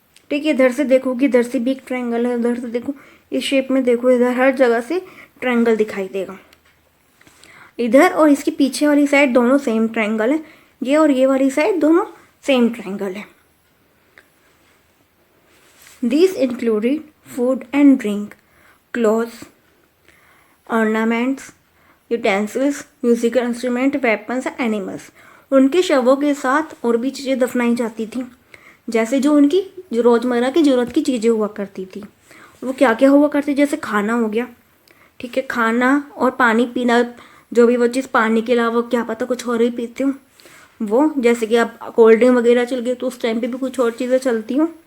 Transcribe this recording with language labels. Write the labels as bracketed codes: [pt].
[hi] ठीक है, इधर से देखोगे, इधर से भी एक ट्रायंगल है, उधर से देखो, इस शेप में देखो, इधर हर जगह से ट्रायंगल दिखाई देगा। इधर और इसके पीछे वाली साइड दोनों सेम ट्रायंगल है, ये और ये वाली साइड दोनों सेम ट्रायंगल है। [en] These included food and drink, clothes, ornaments, utensils, musical instrument, weapons, animals. [hi] उनके शवों के साथ और भी चीज़ें दफनाई जाती थी, जैसे जो उनकी रोज़मर्रा की ज़रूरत की चीज़ें हुआ करती थी। वो क्या क्या हुआ करती, जैसे खाना हो गया, ठीक है, खाना और पानी पीना, जो भी वो चीज़, पानी के अलावा क्या पता कुछ और ही पीते हो वो, जैसे कि अब कोल्ड ड्रिंक वगैरह चल गई तो उस टाइम पे भी कुछ और चीज़ें चलती हों।